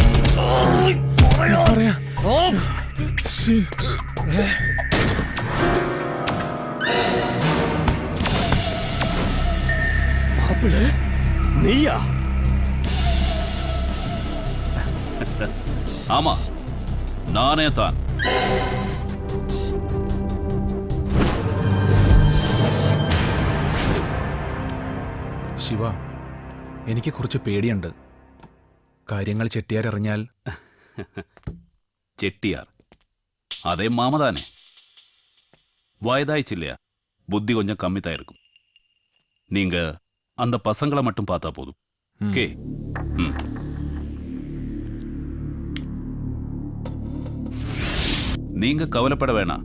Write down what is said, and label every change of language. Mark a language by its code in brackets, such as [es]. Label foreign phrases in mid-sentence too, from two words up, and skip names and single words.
[ml] നീയാ? [ta] ஆமா, நானே தான். [ml] ശിവ, എനിക്ക് കുറച്ച് പേടിയുണ്ട്. കാര്യങ്ങൾ ചെട്ടിയാർ അറിഞ്ഞാൽ. [ta] ചെട്ടിയാർ அதே மாமதானே. வயதாயிச்சு இல்லையா, புத்தி கொஞ்சம் கம்மி தான் இருக்கும். நீங்க அந்த பசங்களை மட்டும் பார்த்தா போதும். ஓகே. நீங்க கவலைப்பட வேணாம்.